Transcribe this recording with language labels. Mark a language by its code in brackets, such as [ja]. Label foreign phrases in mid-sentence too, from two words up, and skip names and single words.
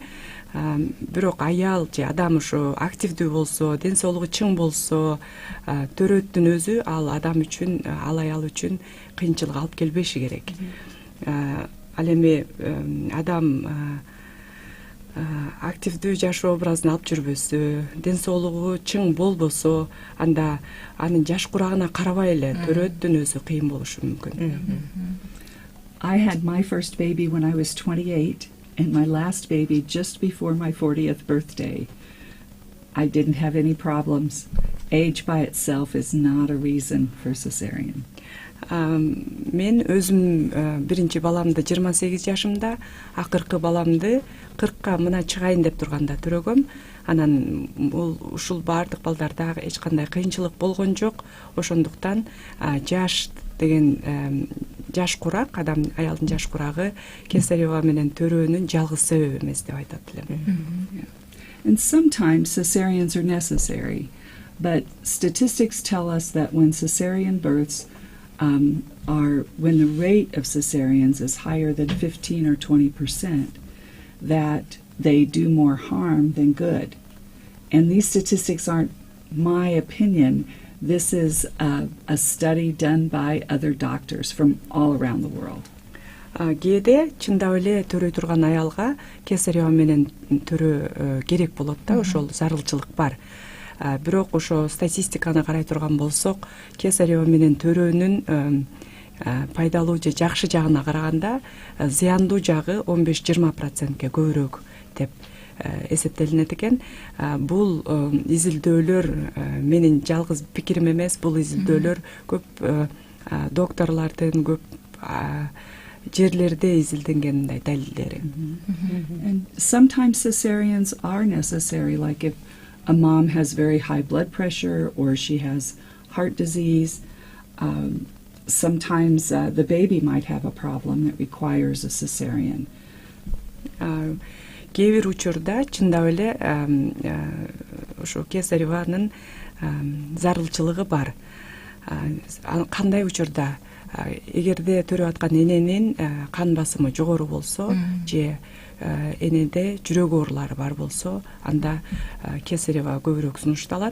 [ky] Бирок аял же адам ошо активдүү болсо, ден соолугу чың болсо, төрөттүн өзү ал адам үчүн, ал аял үчүн кыйынчылык алып келбеши керек. Ал эми адам активдүү жашоо образын алып жүрбөсө, ден соолугу чың болбосо, анда анын жаш курагына карабай эле төрөттүн өзү кыйын болушу мүмкүн. [en] I had my first baby when I was 28 and my last baby just before my 40th birthday. I didn't have any problems. Age by itself is not a reason for cesarean. [ky] Мен өзүм биринчи баламды 28 жашымда, акыркы баламды 40ка мына чыгайын деп турганда төрөгөм. Анан ушул бардык балдарда эч кандай кыйынчылык болгон жок. Ошондуктан жаш деген жаш курак, адам аялдын жаш курагы кесарево менен төрөөнүн жалгыз себеби эмес деп айтат элем. [en] And sometimes cesareans are necessary, but statistics tell us that when cesarean births when the rate of cesareans is higher than 15 or 20%, that they do more harm than good. And these statistics aren't my opinion. This is a study done by other doctors from all around the world. [ky] Кээде чындап эле төрөй турган аялга кесарево менен төрөө керек болот да, ошол зарылчылык бар. Бирок ошо статистиканы карай турган болсок, кесарево менен төрөөнүн пайдалуу же жакшы жагына караганда зыяндуу жагы 15-20%ке көбүрөөк деп эсептелинет экен. Бул изилдөөлөр менин жалгыз пикирим эмес, бул изилдөөлөр көп докторлордун, көп жерлерде изилденген мындай далилдери. [en] And sometimes cesareans are necessary, like if a mom has very high blood pressure or she has heart disease. Sometimes the baby might have a problem that requires a cesarean. [ky] Кээ бир учурда чындап эле ошо кесаревонун зарылчылыгы бар. Кандай учурда? Эгерде төрөп аткан эненин кан басымы жогору болсо, же энеде жүрөк оорулары бар болсо, анда кесарево көбүрөөк сунушталат.